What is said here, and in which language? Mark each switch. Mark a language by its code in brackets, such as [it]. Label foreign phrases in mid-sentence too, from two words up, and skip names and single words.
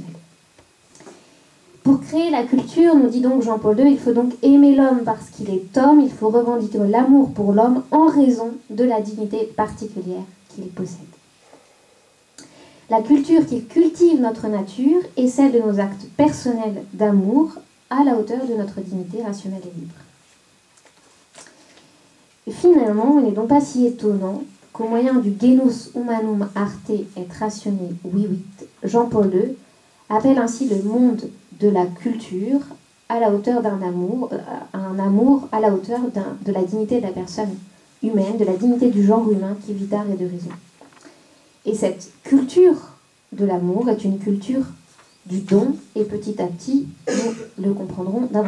[fr] Pour créer la culture, nous dit donc Jean-Paul II, il faut donc aimer l'homme parce qu'il est homme, il faut revendiquer l'amour pour l'homme en raison de la dignité particulière qu'il possède. La culture qui cultive notre nature est celle de nos actes personnels d'amour à la hauteur de notre dignité rationnelle et libre. Et finalement, il n'est donc pas si étonnant qu'au moyen du [la] genus humanum arte et ratione vivit, [fr] Jean-Paul II appelle ainsi le monde de la culture à la hauteur d'un amour, un amour à la hauteur de la dignité de la personne humaine, de la dignité du genre humain qui vit d'art et de raison. Et cette culture de l'amour est une culture du don, et petit à petit, nous le comprendrons davantage.